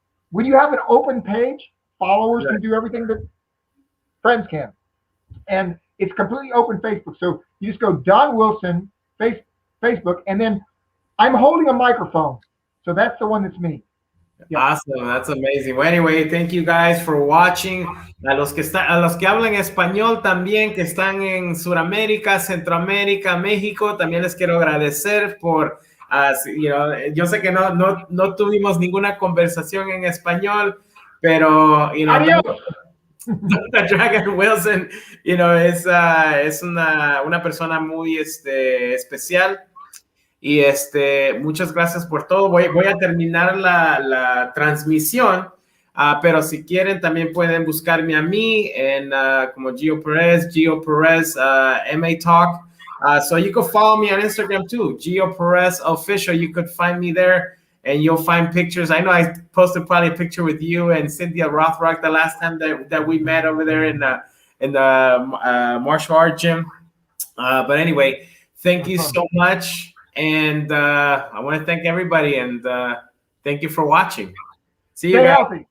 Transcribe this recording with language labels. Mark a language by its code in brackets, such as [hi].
[en] When you have an open page, followers can do everything that friends can, and it's completely open Facebook. So you just go Don Wilson Facebook, and then I'm holding a microphone, so that's the one that's me. Yeah. Awesome, that's amazing. Well, anyway, thank you guys for watching. [es] A los que hablan español también, que están en Sudamérica, Centroamérica, México, también les quiero agradecer por, yo sé que no tuvimos ninguna conversación en español, pero, Dr. Dragon Wilson, es una persona muy especial. Y muchas gracias por todo. Voy a terminar la transmisión, pero si quieren también pueden buscarme a mí en como Gio Perez, MA Talk. [en] So you could follow me on Instagram too, Gio Perez Official. You could find me there, and you'll find pictures. I know I posted probably a picture with you and Cynthia Rothrock the last time that we met over there in the martial art gym. But anyway, thank you so much. And I want to thank everybody, and thank you for watching. See you guys.